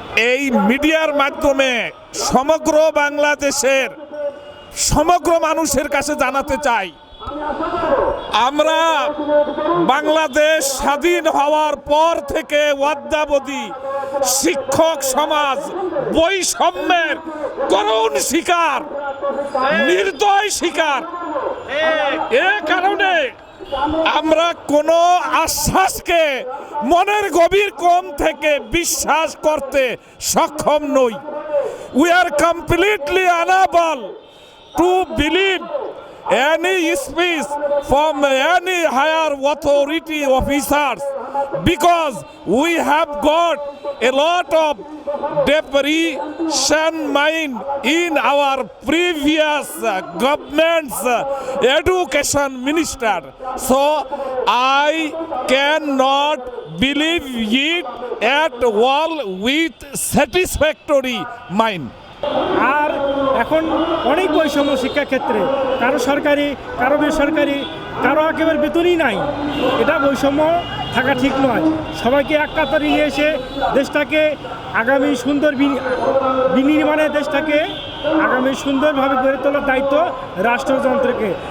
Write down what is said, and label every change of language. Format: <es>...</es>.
<bn>এই মিডিয়ার মাধ্যমে সমগ্র বাংলাদেশের সমগ্র মানুষের কাছে জানাতে চাই, আমরা বাংলাদেশ স্বাধীন হওয়ার পর থেকে অদ্যাবধি শিক্ষক সমাজ বৈষম্যের করুণ শিকার, নির্দয় শিকার। এ কারণে আমরা কোনো আশ্বাসকে মনের গভীর কোণ থেকে বিশ্বাস করতে সক্ষম নই।</bn> <en>We are completely unable to believe any speech from any higher authority officers because we have got a lot of depreciation mind in our previous government's education minister. So I cannot believe it at all with satisfactory mind.</en> <bn>আর এখন অনেক বৈষম্য শিক্ষাক্ষেত্রে, কারো সরকারি, কারো বেসরকারি, কারো একেবারে বেতনই নাই। এটা বৈষম্য থাকা ঠিক নয়। সবাইকে এক কাতারে নিয়ে এসে দেশটাকে আগামী সুন্দর বিনির্মাণে দেশটাকে আগামী সুন্দরভাবে গড়ে তোলার দায়িত্ব রাষ্ট্রযন্ত্রকে।</bn>